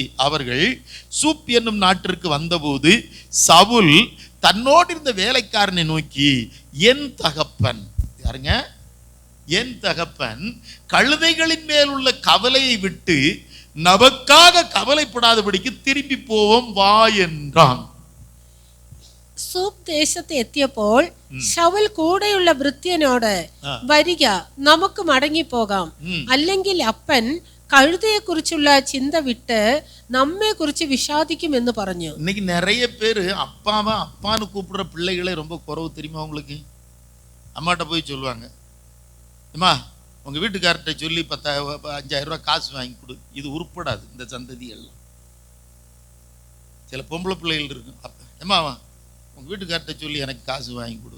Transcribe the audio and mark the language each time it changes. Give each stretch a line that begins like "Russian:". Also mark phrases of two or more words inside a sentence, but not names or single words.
Tamil: அவர்கள் சூப் என்னும் நாட்டிற்கு வந்தபோது சவுல் தன்னோடு இருந்த வேலைக்காரனை நோக்கி, என் தகப்பன், யாருங்க, என் தகப்பன் கழுதைகளின் மேல் உள்ள கவலையை விட்டு நமக்காக கவலைப்படாதபடிக்கு திரும்பி போவோம் வா என்றான்.
Malayalam: സൂപ്പ് ദേശത്ത് എത്തിയപ്പോൾ ശൗൽ കൂടെയുള്ള ഭൃത്യനോട്, വരിക, നമുക്ക് മടങ്ങിപ്പോകാം, അല്ലെങ്കിൽ അപ്പൻ കഴുതയെ കുറിച്ചുള്ള ചിന്ത വിട്ട് നമ്മെ കുറിച്ച് വിഷാദിക്കും എന്ന് പറഞ്ഞു.
Tamil: இன்னைக்கு நிறைய பேர் அப்பான்னு கூப்பிடுற பிள்ளைகளே ரொம்ப குறவு தெரியுமா உங்களுக்கு? அம்மாட்ட போய் சொல்லுவாங்க, அம்மா உங்க வீட்டுக்கார்ட்ட சொல்லி 5,000 ரூபாய் காசு வாங்கி கொடு. இது உருப்படாது இந்த சந்ததி எல்லாம். சில பொம்பளை பிள்ளைகள் இருக்கும், அம்மா உங்க வீட்டுக்கார்ட்ட சொல்லி எனக்கு காசு வாங்கி கொடு.